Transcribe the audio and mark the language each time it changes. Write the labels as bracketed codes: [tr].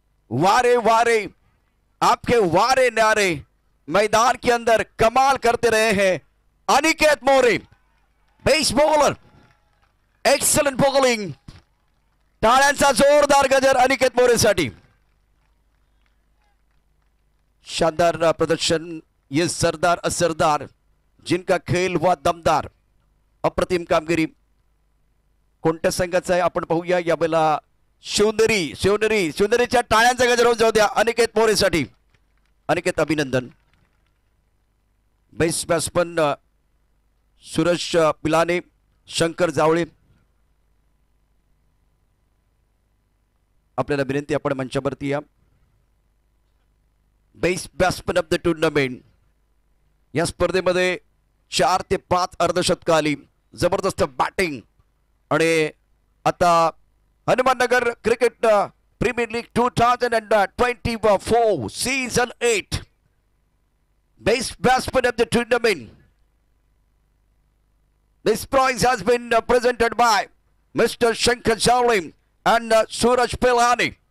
[hi] वारे वारे आपके वारे नारे मैदान के अंदर कमाल करते रहे हैं अनिकेत मोरे. [en] Best bowler, excellent bowling. [mr] टाळ्यांचा जोरदार गजर अनिकेत मोरेसाठी. [hi] शानदार प्रदर्शन. ये सरदार असरदार जिनका खेल हुआ दमदार. [mr] अप्रतिम कामगिरी. कोणत्या संघाचा आहे आपण पाहूया यावेळेला. शिवनेरीच्या टाळ्यांचा गजर होऊन जाऊ द्या अनिकेत मोरेसाठी. अनिकेत अभिनंदन. बेस्ट बॅट्समन सुरेश पिलाने, शंकर जावळे आपल्याला विनंती आपण मंचावरती या. [en] Best batsman of the tournament. [mr] या स्पर्धेमध्ये 4 ते 5 अर्धशतक आली. जबरदस्त बॅटिंग. आणि आता Hanumannagar cricket premier league 2024 season 8 best batsman of the tournament. [en] This prize has been presented by Mr. Shankar Jawle and Suraj Pilani.